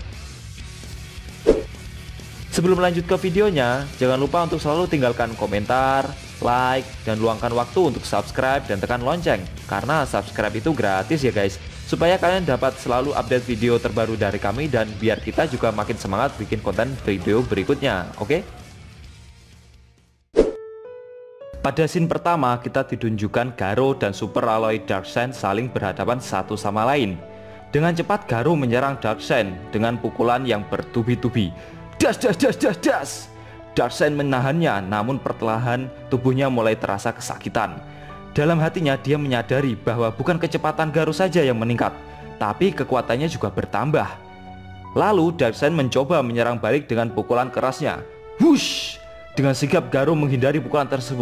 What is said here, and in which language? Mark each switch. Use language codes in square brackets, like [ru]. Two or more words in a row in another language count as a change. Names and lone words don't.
[id] Sebelum lanjut ke videonya, jangan lupa untuk selalu tinggalkan komentar, like, dan luangkan waktu untuk subscribe dan tekan lonceng, karena subscribe itu gratis ya guys, supaya kalian dapat selalu update video terbaru dari kami dan biar kita juga makin semangat bikin konten video berikutnya, oke? Pada scene pertama, kita ditunjukkan Garou dan Super Alloy Darkseid saling berhadapan satu sama lain. Dengan cepat Garou menyerang Darkseid dengan pukulan yang bertubi-tubi. Das das das das das. Darkseid menahannya, namun perlahan tubuhnya mulai terasa kesakitan. Dalam hatinya dia menyadari bahwa bukan kecepatan Garou saja yang meningkat, tapi kekuatannya juga bertambah. Lalu Darkseid mencoba menyerang balik dengan pukulan kerasnya. Wush! Dengan sigap Garou menghindari pukulan tersebut.